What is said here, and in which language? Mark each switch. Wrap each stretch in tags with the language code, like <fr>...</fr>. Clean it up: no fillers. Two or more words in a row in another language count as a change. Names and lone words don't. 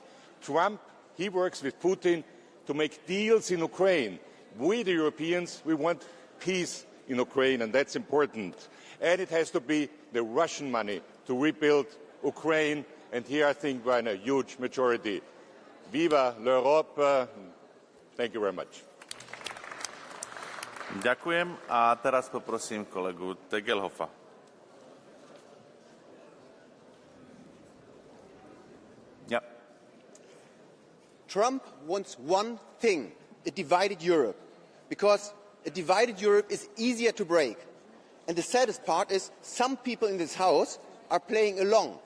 <en>Trump, he works with Putin to make deals in Ukraine. We, the Europeans, we want peace in Ukraine, and that's important. And it has to be the Russian money to rebuild Ukraine, and here I think we're in a huge majority.</en> <fr>Viva l'Europe!</fr> <en>Thank you very much.</en> <sk>Ďakujem a teraz poprosím kolegu Tegelhoffa.</sk> <en>Yeah. Trump wants one thing, a divided Europe, because a divided Europe is easier to break. And the saddest part is some people in this House are playing along.</en>